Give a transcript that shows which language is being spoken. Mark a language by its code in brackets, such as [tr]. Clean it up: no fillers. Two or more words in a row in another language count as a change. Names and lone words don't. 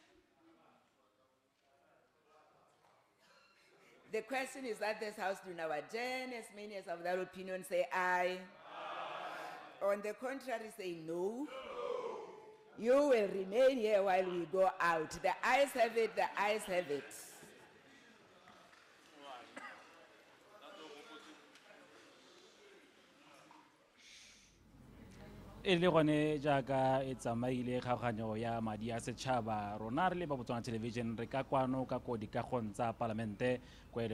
[en] The question is that this House do now adjourn. As many as of that opinion say aye. On the contrary, say no. You will remain here while we go out. The ayes have it, the ayes have it. [tn] e le gone jaaka e tsamaile kgaoganyo ya madi a setšhaba rona re le ba Botswana television re ka kwano ka ko dikagong tsa palamente ko e